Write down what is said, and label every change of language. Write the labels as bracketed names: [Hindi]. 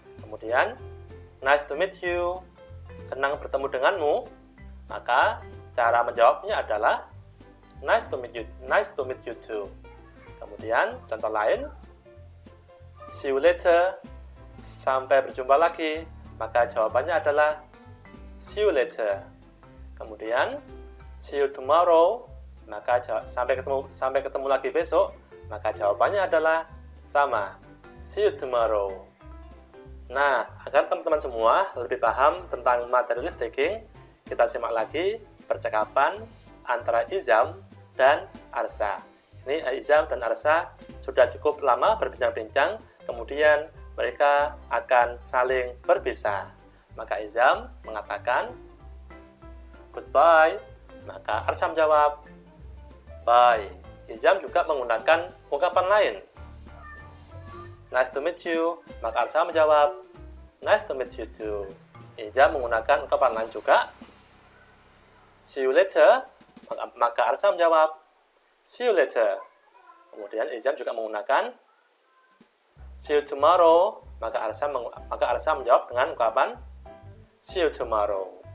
[Indonesian] Kemudian, [English] nice to meet you. [Indonesian] Senang bertemu denganmu. Maka cara menjawabnya adalah [English] nice to meet you too. [Indonesian] Kemudian contoh lain, [English] see you later. [Indonesian] Sampai berjumpa lagi. Maka jawabannya adalah [English] see you later. [Indonesian] Kemudian [English] see you tomorrow. [Indonesian] Maka sampai ketemu lagi besok. Maka jawabannya adalah sama, [English] see you tomorrow. [Indonesian] Nah, agar teman-teman semua lebih paham tentang materi live taking, kita simak lagi percakapan antara Izam dan Arsa. Ini Izam dan Arsa sudah cukup lama berbincang-bincang, kemudian mereka akan saling berpisah. Maka Izam mengatakan, [English] goodbye. [Indonesian] Maka Arsa menjawab, [English] bye. [Indonesian] Izam juga menggunakan ungkapan lain. [English] Nice to meet you. [Indonesian] Maka Arsa menjawab, [English] nice to meet you too. [Indonesian] Izam menggunakan ungkapan lain juga. [English] See you later. [Indonesian] Maka Arsa menjawab, [English] see you later. [Indonesian] Kemudian Izam juga menggunakan [English] see you tomorrow. [Indonesian] Maka Arsa menjawab dengan ungkapan [English] see you tomorrow.